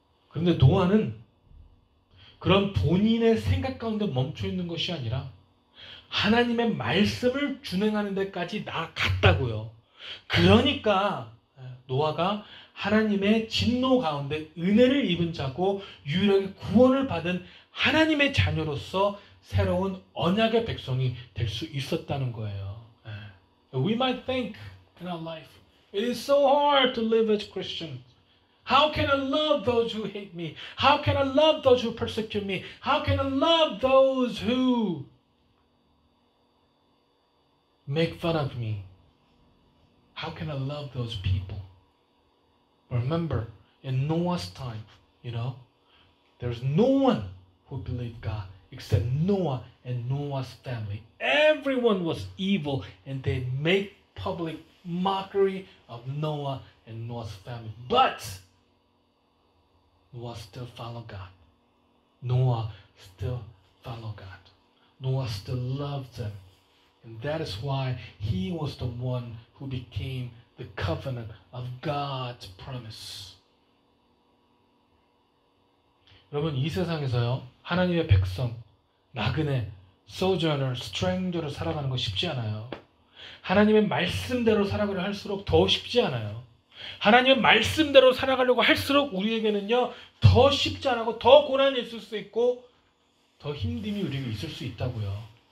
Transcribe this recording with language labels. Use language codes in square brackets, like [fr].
[ko] 그런데 노아는 그런 본인의 생각 가운데 멈춰 있는 것이 아니라 하나님의 말씀을 준행하는 데까지 나아갔다고요. 그러니까 노아가 하나님의 진노 가운데 은혜를 입은 자고 유일하게 구원을 받은 하나님의 자녀로서 새로운 언약의 백성이 될 수 있었다는 거예요. [en] We might think in our life, it is so hard to live as Christians. How can I love those who hate me? How can I love those who persecute me? How can I love those who make fun of me? How can I love those people? Remember, in Noah's time, there's no one who believed God except Noah and Noah's family. Everyone was evil, and they made public mockery of Noah and Noah's family. But Noah still followed God. Noah still followed God. Noah still loved them. And that is why he was the one who became the covenant of God's promise. [ko] 여러분, 이 세상에서요, 하나님의 백성, 나그네, sojourner, stranger로 살아가는 거 쉽지 않아요. 하나님의 말씀대로 살아가려 할수록 더 쉽지 않아요. 하나님의 말씀대로 살아가려고 할수록 우리에게는요, 더 쉽지 않고 더 고난이 있을 수 있고 더 힘듦이 우리에게 있을 수 있다고요.